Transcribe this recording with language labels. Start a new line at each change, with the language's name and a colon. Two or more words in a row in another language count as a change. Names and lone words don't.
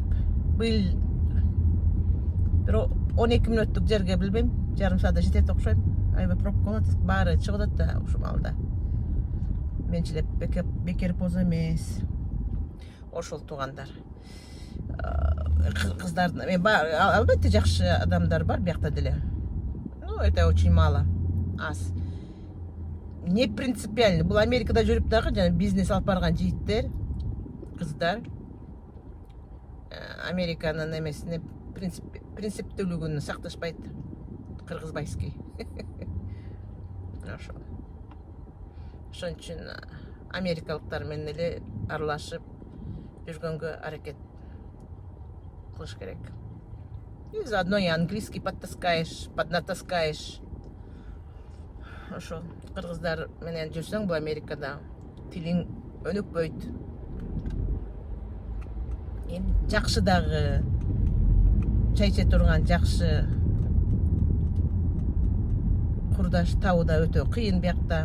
Kyrgyz: Быйыл бир 12 мүнөттүк жерге билбейм, жарым саатта жетет окшойм. Аябай пробка болот, баары чыгып атат да ушул маалда. Менчилеп бекер поза эмес. Ошол туугандар. Кыздардын, албетте жакшы адамдар бар биякта деле.
Russian: Это очень мало. Аз. Не принципиально.
Kyrgyz: Бул Америкада жүрүп дагы жана бизнес алып барган жигиттер, кыздар Американын эмесине принциптүүлүгүн сакташпайт. Кыргызбайский. Ошон үчүн америкалыктар менен эле аралашып жүргөнгө аракет кылыш керек.
Russian: И заодно и английский поднатаскаешь.
Kyrgyz: Ошо кыргыздар менен жүрсөң бул Америкада тилиң өнүкпөйт. Жакшы дагы чай иче турган жакшы курдаш табуу да өтө кыйын биякта.